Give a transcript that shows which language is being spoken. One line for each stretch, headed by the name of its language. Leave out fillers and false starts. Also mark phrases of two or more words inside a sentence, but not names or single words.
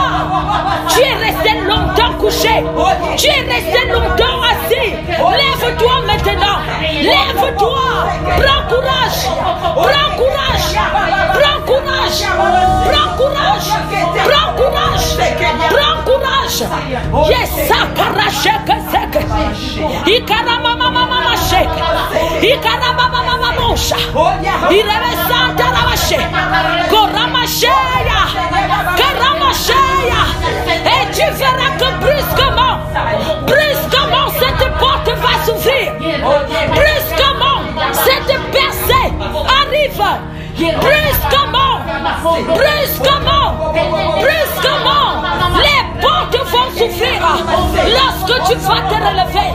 French: Tu es resté longtemps couché. Tu es resté longtemps assis. Lève-toi maintenant. Lève-toi. Prends courage. Prends courage. Prends courage. Prends courage. Prends courage. Prends courage. Yes, sakara sheke seke. Ikarama mama mama sheke. Ikarama mama mama mosha. Irebe santa ramashe. Korama sheya. Korama sheya. Et tu verras que brusquement cette porte va s'ouvrir. Brusquement cette percée arrive. Brusquement les portes vont s'ouvrir lorsque tu vas te relever.